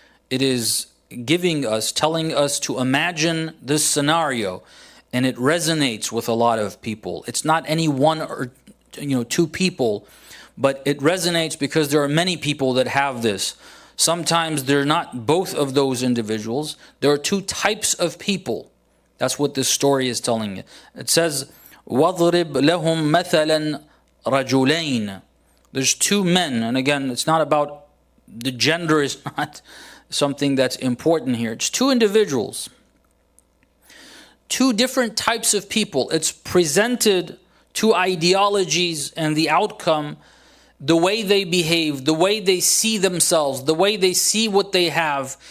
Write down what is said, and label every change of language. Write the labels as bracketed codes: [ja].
[en] It is telling us to imagine this scenario, and it resonates with a lot of people. It's not any one or two people, but it resonates because there are many people that have this. Sometimes they're not both of those individuals. There are two types of people. That's what this story is telling you. It says, [ar] وَضْرِبْ لَهُمْ مَثَلًا رَجُلَيْنِ. [en] There's two men, and again, it's not about the gender, is not something that's important here. It's two individuals, two different types of people. It's presented two ideologies and the outcome, the way they behave, the way they see themselves, the way they see what they have.